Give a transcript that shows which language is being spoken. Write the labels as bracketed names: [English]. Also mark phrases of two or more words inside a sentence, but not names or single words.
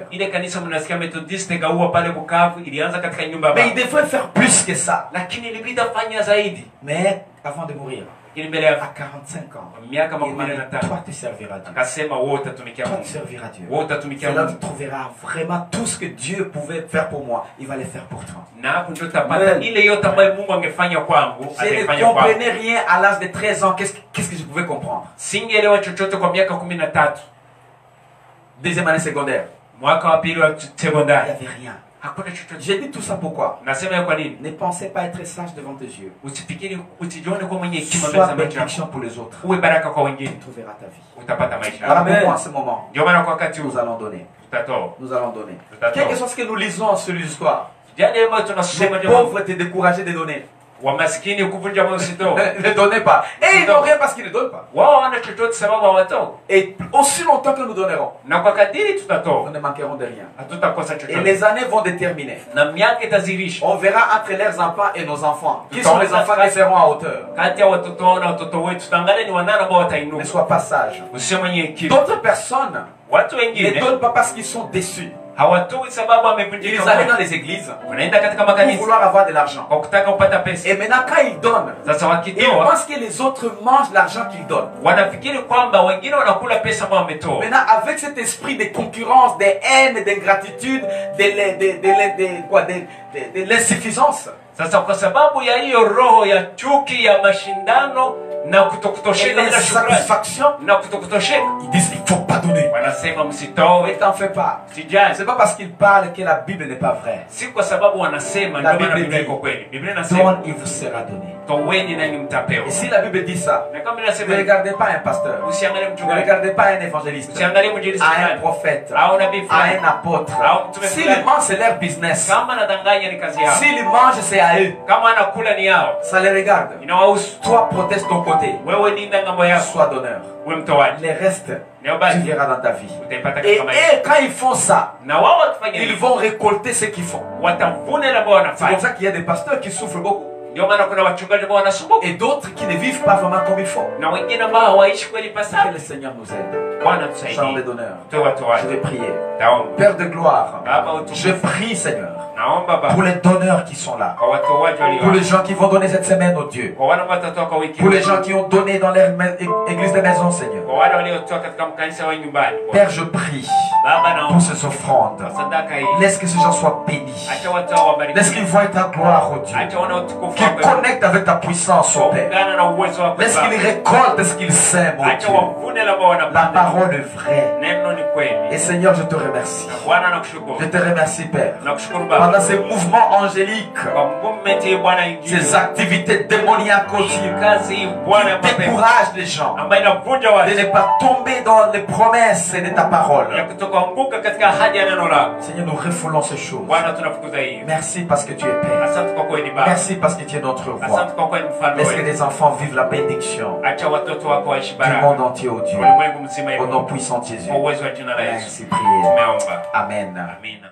[Swahili] Ile kanisa mnasikia Methodist Gaua pale Bukavu ilianza katika nyumba ya [French] Mais il [Swahili] baba. [French] devrait faire plus que ça. [Swahili] Lakini ilibidi afanye zaidi. [French] Mais avant de mourir, [Swahili] Lakini mbele ya [French] à 45 ans, [Swahili] miaka [French] il m'a dit, [Swahili] 15 [French] toi tu serviras Dieu. [Swahili] akasema wewe utatumikia [French] Toi tu [Swahili] Mungu. [French] serviras Dieu. [Swahili] Wewe utatumikia [French] C'est là où [Swahili] Mungu. [French] tu trouveras vraiment tout ce que Dieu pouvait faire pour moi. Il va le faire pour toi. [Swahili] Na hapo ndio utapata Amen. ile yote ambayo Mungu angefanya kwangu, [French] Je ne [Swahili] ataifanya kwangu. [French] comprenais rien à l'âge de 13 ans. Qu'est-ce que je pouvais comprendre? [Swahili] Singeelewa chochote kwa miaka 13. [French] Deuxième année secondaire, [Swahili] Mwaka wa pili wa [French] il n'y [Swahili] sekondari [French] avait rien. [Swahili] hakuna chochote. [French] J'ai dit tout ça pourquoi? [Swahili] Nasema hiyo kwa nini? [French] Ne pensez pas être sage devant tes yeux. [Swahili] Usifikiri, usijione kwa mwenye hekima mbele [French] Sois [Swahili] za macho yako. [French] bénédiction pour les autres. [Swahili] Uwe baraka kwa wengine, [French] Tu trouveras ta vie. [Swahili] utapata maisha. [French] Voilà pourquoi en ce moment, [Swahili] Ndio maana kwa wakati huu [French] nous allons donner. [Swahili] tutatoa. [French] Nous allons donner. D'accord. Quel que soit ce que nous lisons sur l'histoire, [Swahili] Yale ambayo [French] les [Swahili] tunasoma [French] pauvres étaient découragés de donner. [Swahili] wa maskini kuvunja moyo usitoe. [French] Ne donnez pas. Et ils n'ont rien parce qu'ils ne donnent pas. [Swahili] Wao wana chochote sababu hawatoi. [French] Et aussi longtemps que nous donnerons, [Swahili] Na kwa kadiri [French] nous [Swahili] tutatoa, [French] ne manquerons de rien. [Swahili] hatutakosa [French] Et [Swahili] chochote. [French] les années vont déterminer. [Swahili] Na miaka itazirisha [French] On verra entre leurs enfants et nos enfants. Qui sont les enfants qui seront à hauteur? [Swahili] kati ya watoto wao na watoto wetu. Tutaangalia ni wanani ambao [French] Ne [Swahili] watainuka. [French] sois pas sage. [Swahili] Usiwe mwenye hekima. [French] D'autres personnes [Swahili] Watu [French] ne [Swahili] wengine [French] donnent pas parce qu'ils sont déçus. [Swahili] hawatoi sababu wamevunjika [French] Ils allaient dans [Swahili] moyo. [French] les églises [Swahili] Wanaenda katika [French] pour [Swahili] makanisa [French] vouloir avoir de l'argent. [Swahili] kwa kutaka kupata pesa. [French] Et maintenant, quand ils donnent, [Swahili] Sasa [French] ils [Swahili] wakitoa [French] pensent que les autres mangent l'argent qu'ils donnent. [Swahili] wanafikiri kwamba wengine wanakula pesa ambayo wametoa. [French] Maintenant, avec cet esprit de concurrence, de haine, d'ingratitude, de l'insuffisance, [Swahili] Sasa kwa sababu ya hiyo roho ya chuki ya mashindano na [French] et [Swahili] kutokutosheka bila shukrani [French] l'insatisfaction, [Swahili] na kutokutosheka, [French] ils disent il ne faut pas donner. [Swahili] wanasema [French] Ne [Swahili] msitoe, [French] t'en fais pas. [Swahili] sijali. [French] C'est pas parce qu'ils parlent que la Bible n'est pas vraie. [Swahili] Si kwa sababu wanasema [French] La [Swahili] ndio maana [French] Bible [Swahili] Biblia [French] dit, [Swahili] iko kweli. Biblia inasema [French] Donne, il vous sera donné. [Swahili] toweni nani mtapewa. [French] Et si la Bible dit ça, [Swahili] Na kama [French] ne [Swahili] inasema [French] regardez pas un pasteur, [Swahili] usiangalie [French] ne [Swahili] mchungaji, [French] regardez pas un évangéliste, [Swahili] usiangalie mwinjilisti [French] à un [Swahili] fulani [French] prophète, [Swahili] au nabii [French] à [Swahili] fulani. [French] un apôtre. Ah, tu veux S'ils faire- mangent, c'est leur business. [Swahili] Kama anadanganya ni kazi yao, [French] S'ils mangent, c'est à eux. [Swahili] kama anakula ni yao, [French] Ça les regarde. [Swahili] inawahusu. [French] Toi, proteste ton côté. [Swahili] Wewe linda ngambo yako, [French] Sois d'honneur. [Swahili] wewe mtoaji, [French] Les restes, [Swahili] leo [French] tu [Swahili] basi [French] verras dans ta vie. [Swahili] utaipata [French] Et, [Swahili] katika maisha. [French] et quand ils font ça, [Swahili] Na wao wakifanya [French] ils [Swahili] hivyo [French] vont récolter ce qu'ils font. [Swahili] watavuna ile ambayo [French] C'est pour [Swahili] wanafanya. [French] ça qu'il y a des pasteurs qui souffrent beaucoup. [Swahili] Ndio maana kuna wachungaji ambao wanasumbuka [French] Et d'autres qui ne vivent pas vraiment comme il faut. [Swahili] na wengine ambao hawaishi kweli [French] Que [Swahili] pasavyo. [French] le Seigneur nous aide. [Swahili] Bwana [French] Chambre [Swahili] tusaidie, [French] d'honneur. [Swahili] tuwe watu [French] Je [Swahili] wake. [French] vais prier. [Swahili] Taomba [French] Père de gloire, [Swahili] Baba [French] je [Swahili] utukufu, [French] prie, Seigneur, [Swahili] naomba [French] pour [Swahili] Baba [French] les donneurs qui sont là. [Swahili] kwa watoaji walio [French] Pour les gens qui vont donner cette semaine, au Dieu. [Swahili] kwa wale ambao watatoa kwa wiki, [French] Pour les gens qui ont donné dans leur église de maison, Seigneur. [Swahili] kwa wale waliotoa katika mkanisa wa nyumbani. [French] Père, je prie [Swahili] Baba [French] pour [Swahili] naomba [French] ces offrandes. [Swahili] kwa sadaka hii, [French] Laisse que ces gens soient bénis. [Swahili] acha watu hao [French] Laisse qu'ils [Swahili] wabarikiwe, [French] voient ta gloire, au Dieu. [Swahili] acha wana utukufu [French] Qu'ils [Swahili] wako, [French] connectent avec ta puissance, au Père. [Swahili] ungana na uwezo wako [French] Laisse qu'ils [Swahili] Baba, [French] récoltent ce qu'ils sèment, au [Swahili] acha [French] Dieu. [Swahili] wavune la ambao [French] La [Swahili] wanapanda. [French] parole est vraie. [Swahili] Neno ni kweli. [French] Et Seigneur, je te remercie. [Swahili] Na Bwana nakushukuru, [French] Je te remercie, Père. [Swahili] nakushukuru Baba [French] Pendant ces mouvements angéliques, [Swahili] kwa movement hii Bwana injili, [French] ces activités démoniaques, au Dieu, [Swahili] kazi hii Bwana ya [French] qui [Swahili] mapepo [French] découragent les gens [Swahili] ambayo inavunja [French] de [Swahili] watu [French] ne pas tomber dans les promesses de ta [Swahili] ya [French] parole. [Swahili] kutokaanguka katika ahadi ya neno lako. [French] Seigneur, nous refoulons ces choses. [Swahili] Bwana tunafukuza hiyo. [French] Merci parce que tu es Père. [Swahili] Asante kwa kweli Baba, [French] Merci parce que tu es notre roi. [Swahili] asante kwa kweli mfalme [French] Laisse que [Swahili] wetu. [French] les enfants vivent la bénédiction [Swahili] Acha watoto wako waishi [French] du [Swahili] baraka [French] monde entier, au Dieu. [Swahili] ulimwengu mzima [French] Au [Swahili] hivyo, [French] nom puissant de Jésus. [Swahili] kwa uwezo wa jina la Yesu [French] Merci, prière. [Swahili] tumeomba, Amen. amina.